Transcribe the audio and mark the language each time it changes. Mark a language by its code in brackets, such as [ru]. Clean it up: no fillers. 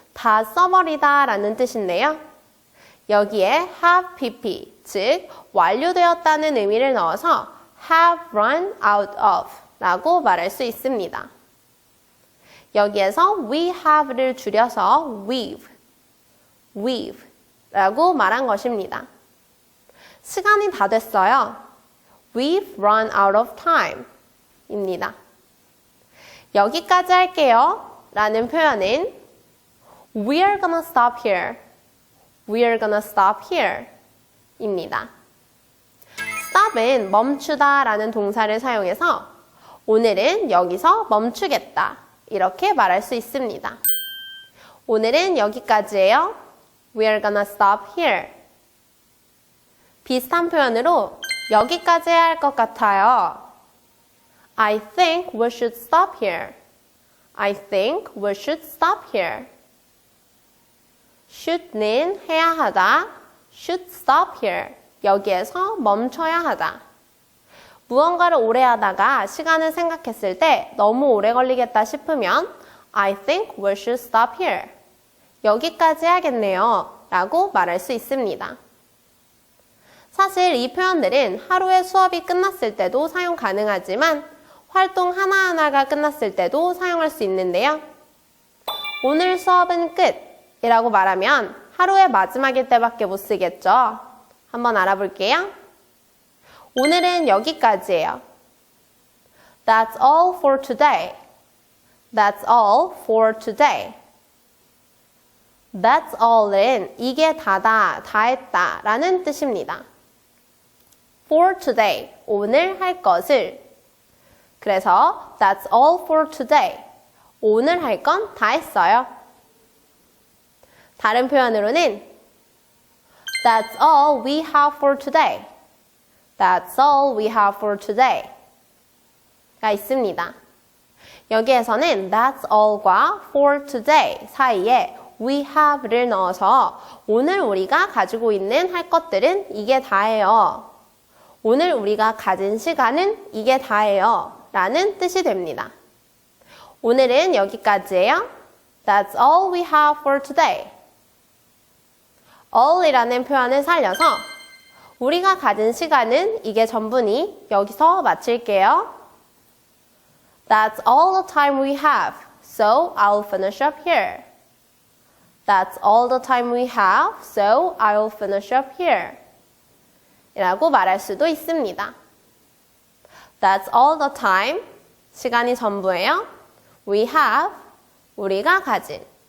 [ko] 다 써버리다 라는 뜻인데요. 여기에 have pp, 즉 완료되었다는 의미를 넣어서 [en] have run out of [ko] 라고 말할 수 있습니다. 여기에서 we have를 줄여서 we've 라고 말한 것입니다. 시간이 다 됐어요. [en] We've run out of time [ko] 입니다. 여기까지 할게요 라는 표현은 [en] We're gonna stop here. We're gonna stop here [ko] 입니다. stop은 멈추다 라는 동사를 사용해서 오늘은 여기서 멈추겠다 이렇게 말할 수 있습니다. 오늘은 여기까지예요. [en] We're gonna stop here. [ko] 비슷한 표현으로 여기까지 해야 할 것 같아요. [en] I think we should stop here. I think we should stop here. should는 [ko] 해야 하다, [en] should stop here. [ko] 여기에서 멈춰야 하다. 무언가를 오래 하다가 시간을 생각했을 때 너무 오래 걸리겠다 싶으면 [en] I think we should stop here. [ko] 여기까지 해야겠네요 라고 말할 수 있습니다. 사실 이 표현들은 하루의 수업이 끝났을 때도 사용 가능하지만 활동 하나하나가 끝났을 때도 사용할 수 있는데요. 오늘 수업은 끝 이라고 말하면 하루의 마지막일 때밖에 못 쓰겠죠. 한번 알아볼게요. 오늘은 여기까지예요. [en] That's all for today. That's all for today. That's all [ko] 은 이게 다다, 다 했다 라는 뜻입니다. [en] For today, [ko] 오늘 할 것을. 그래서 [en] That's all for today. [ko] 오늘 할 건 다 했어요. 다른 표현으로는 [en] That's all we have for today. That's all we have for today. [ko] 가 있습니다. 여기에서는 [en] That's all [ko] 과 [en] for today [ko] 사이에 [en] we have [ko] 를 넣어서 오늘 우리가 가지고 있는 할 것들은 이게 다예요. 오늘 우리가 가진 시간은 이게 다예요. 라는 뜻이 됩니다. 오늘은 여기까지예요. [en] That's all we have for today. [ko] all이라는 표현을 살려서 우리가 가진 시간은 이게 전부니 여기서 마칠게요. [en] That's all the time we have, so I'll finish up here. That's all the time we have, so I'll finish up here. [ko] 이라고 말할 수도 있습니다. [en] That's all the time, [ko] 시간이 전부예요. [en] We have, [ko] 우리가 가진.